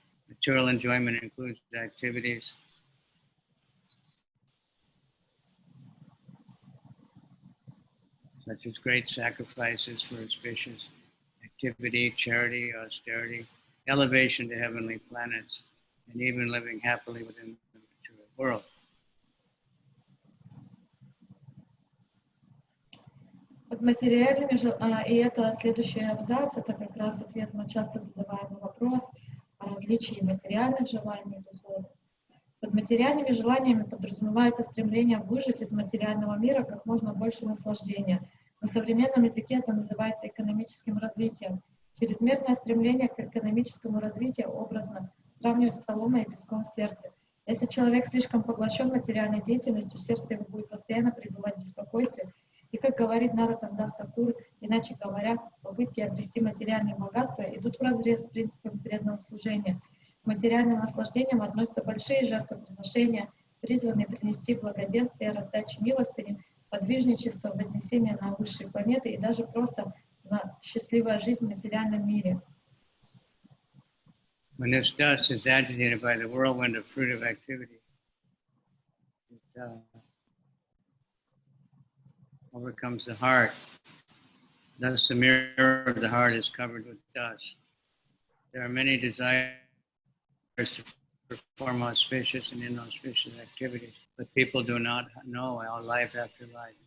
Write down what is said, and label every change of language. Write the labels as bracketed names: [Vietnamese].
[English] Material enjoyment includes activities such as great sacrifices for auspicious activity, charity, austerity, elevation to heavenly planets, and even living happily within the material world. [Russian] Под материальными и это следующий абзац, это как раз ответ на часто задаваемый вопрос о различии материальных желаний и духовных. Под материальными желаниями подразумевается стремление выжать из материального мира как можно больше наслаждения. На современном языке это называется экономическим развитием. Чрезмерное стремление к экономическому развитию образно сравнивают с соломой и песком в сердце. Если человек слишком поглощен материальной деятельностью, сердце его будет постоянно пребывать в беспокойстве. И, как говорит Наратандас Такур, иначе говоря, попытки обрести материальные богатства идут вразрез с принципом преданного служения. К материальным наслаждениям относятся большие жертвоприношения, призванные принести благоденствие, раздачу милостыни, подвижничество, вознесение на высшие планеты и даже просто на счастливая жизнь в материальном мире. [English] When this dust is agitated by the whirlwind of fruitive activity, it overcomes the heart. Thus, the mirror of the heart is covered with dust. There are many desires to perform auspicious and inauspicious activities, but people do not know how life after life.